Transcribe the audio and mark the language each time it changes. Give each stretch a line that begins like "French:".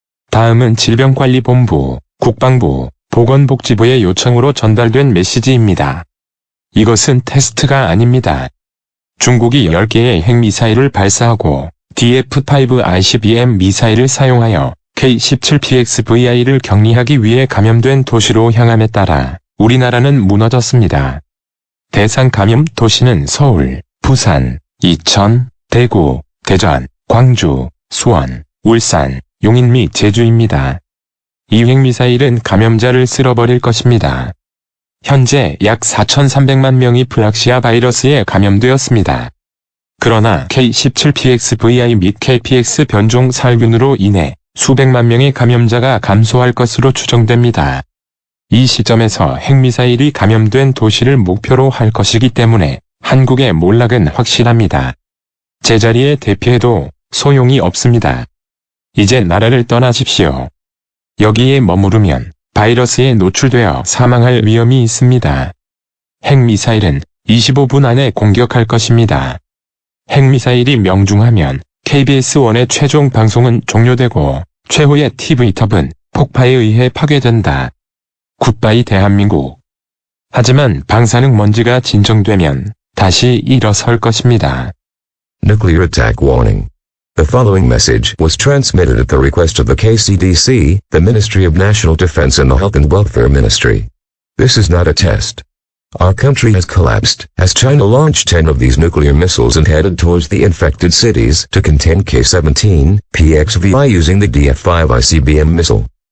Korean: 다음은 질병관리본부, 국방부, 보건복지부의 요청으로 전달된 메시지입니다. 이것은 테스트가 아닙니다. 중국이 10개의 핵미사일을 발사하고 DF-5 ICBM 미사일을 사용하여 K-17PXVI를 격리하기 위해 감염된 도시로 향함에 따라 우리나라는 무너졌습니다. 대상 감염 도시는 서울, 부산, 이천, 대구, 대전, 광주, 수원, 울산, 용인 및 제주입니다. 이 핵미사일은 감염자를 쓸어버릴 것입니다. 현재 약 4,300만 명이 블락시아 바이러스에 감염되었습니다. 그러나 K-17PXVI 및 KPX 변종 살균으로 인해 수백만 명의 감염자가 감소할 것으로 추정됩니다. 이 시점에서 핵미사일이 감염된 도시를 목표로 할 것이기 때문에 한국의 몰락은 확실합니다. 제자리에 대피해도 소용이 없습니다. 이제 나라를 떠나십시오. 여기에 머무르면 바이러스에 노출되어 사망할 위험이 있습니다. 핵미사일은 25분 안에 공격할 것입니다. 핵미사일이 명중하면 KBS1의 최종 방송은 종료되고 최후의 TV톱은 폭파에 의해 파괴된다. 굿바이 대한민국. 하지만 방사능 먼지가 진정되면 다시 일어설 것입니다.
English: Nuclear attack warning. The following message was transmitted at the request of the KCDC, the Ministry of National Defense and the Health and Welfare Ministry. This is not a test. Our country has collapsed as China launched 10 of these nuclear missiles and headed towards the infected cities to contain K-17 PXVI using the DF-5 ICBM missile.